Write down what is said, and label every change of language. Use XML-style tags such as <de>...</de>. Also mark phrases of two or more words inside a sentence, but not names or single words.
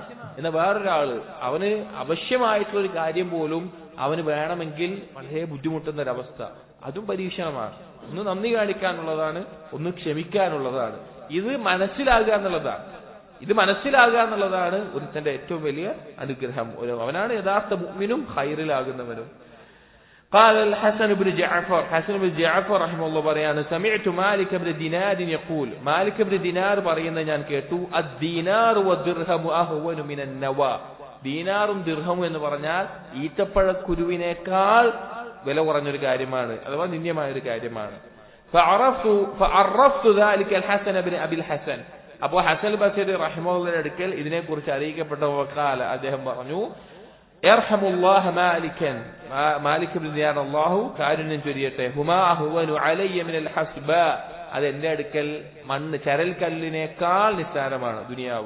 <ml>എന്നാൽ വേറൊരാള് അവന് ആവശ്യമായിട്ടുള്ള ഒരു കാര്യം പോലും അവന് വേണമെങ്കിൽ വളരെ ബുദ്ധിമുട്ടുന്ന ഒരവസ്ഥ, അതും പരീക്ഷണമാണ്. ഒന്ന് നന്ദി കാണിക്കാനുള്ളതാണ്, ഒന്ന് ക്ഷമിക്കാനുള്ളതാണ്. ഇത് മനസ്സിലാകുക എന്നുള്ളതാണ് ഒരുത്തന്റെ ഏറ്റവും വലിയ അനുഗ്രഹം. അവനാണ് യഥാർത്ഥ മുഅ്മിനും ഖൈറിലാകുന്നവനും.</ml> <ar>قال الحسن بن جعفر رحمه الله പറയാണ്, سمعت مالك بن دينار يقول, مالك بن دينار</ar> <ml>പറയുന്നത് ഞാൻ കേട്ടു,</ml> <ar>الدينار والدرهم أهون من النوى,</ar> <ml>ദീനാറും ദിർഹമും എന്ന് പറഞ്ഞാൽ ഈത്തപ്പഴക്കുരുവിനേക്കാൾ വില കുറഞ്ഞൊരു കാര്യമാണ്, അഥവാ നിന്ദ്യമായ ഒരു കാര്യമാണ്.</ml> <ar>فعرفت ذلك الحسن بن أبي الحسن,</ar> <ml>അപ്പോൾ ഹസൻ ബസരി റഹിമഹുള്ളാഹിയുടെ അടുക്കൽ ഇതിനെക്കുറിച്ച് അറിയിക്കപ്പെട്ട വഖാല, അദ്ദേഹം പറഞ്ഞു,</ml> <ar>يرحم الله مالكا,</ar> <ml>മാലിക് ഇബ്നു ദിനാർ അല്ലാഹു കാരുണ്യം ചൊരിയട്ടെ,</ml> <ar>هما أهون علي من الحصباء,</ar> <ml>അത് എന്റെ അടുക്കൽ ചരൽ കല്ലിനേക്കാൾ നിസ്സാരമാണ് ദുനിയാവ്.</ml>